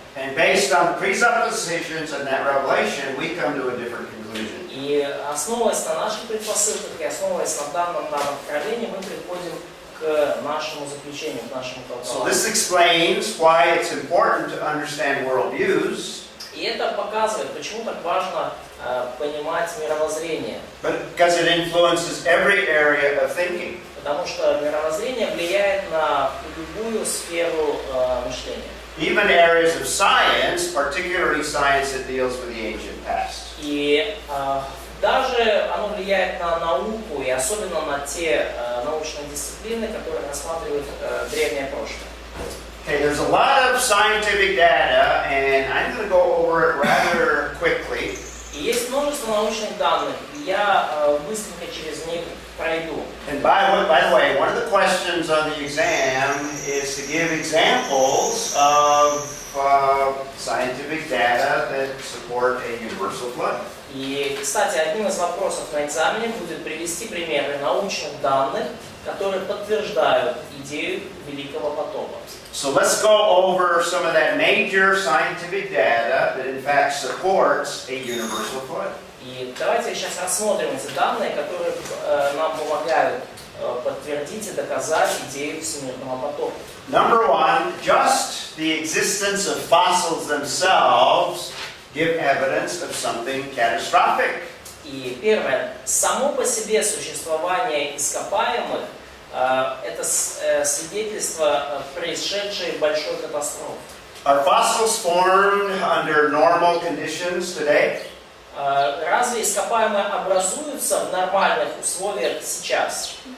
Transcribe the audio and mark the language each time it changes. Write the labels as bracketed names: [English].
[English] And based on presuppositions and that revelation, we come to a different conclusion. [Russian] И основываясь на наших предпосылках и основываясь на данном нам откровении, мы приходим к нашему заключению, к нашему [English] So [Russian] толкованию. [English] this explains why it's important to understand worldviews. [Russian] И это показывает, почему так важно понимать мировоззрение. [English] Because it influences every area of thinking. [Russian] Потому что мировоззрение влияет на любую сферу мышления. [English] Even areas of science, particularly science that deals with the ancient past. [Russian] И даже оно влияет на науку, и особенно на те научные дисциплины, которые рассматривают древнее прошлое. [English] Okay, there's a lot of scientific data, and I'm going to go over it rather quickly. [Russian] И есть множество научных данных, и я быстренько через них пройду. [English] And by the way, one of the questions on the exam is to give examples of scientific data that support a universal flood. [Russian] И, кстати, одним из вопросов на экзамене будет привести примеры научных данных, которые подтверждают идею Великого потопа. [English] So let's go over some of that major scientific data that in fact supports a universal flood. [Russian] И давайте сейчас рассмотрим эти данные, которые нам помогают подтвердить и доказать идею всемирного потопа. [English] Number one, just the existence of fossils themselves give evidence of something catastrophic. [Russian] И первое, само по себе существование ископаемых это свидетельство происшедшей большой катастрофы. [English] Are fossils formed under normal conditions today? [Russian] Разве ископаемые образуются в нормальных условиях сейчас?